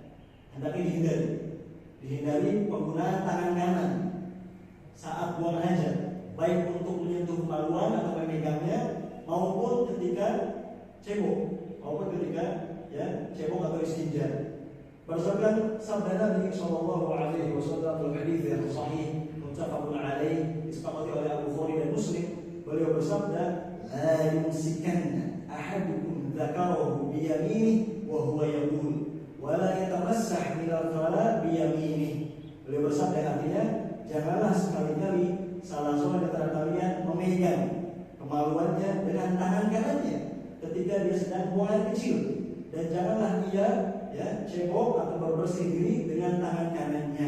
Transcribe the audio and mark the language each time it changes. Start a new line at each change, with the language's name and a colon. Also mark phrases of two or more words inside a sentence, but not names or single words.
Indonesian: Hendaknya dihindari penggunaan tangan kanan saat buang hajat, baik untuk menyentuh kemaluan atau memegangnya maupun ketika cebok, cebok atau istinja. Berdasarkan sabda Nabi
Arabic: صلى الله عليه وسلم
Indonesian: dalam hadis yang sahih
Arabic: متفق عليه
Indonesian: disepakati oleh Abu Bukhari dan Muslim, beliau bersabda,
Arabic: لا يمسكن أحدكم ذكره بيمينه وهو يقول ولا يتمسح من الفلا بيمينه.
Indonesian: Beliau bersabda, artinya janganlah sekali-kali salah seorang di antara kalian memegang kemaluannya dengan tangan kanannya ketika dia sedang buang air kecil, dan janganlah ia cebok atau berbersih diri dengan tangan kanannya.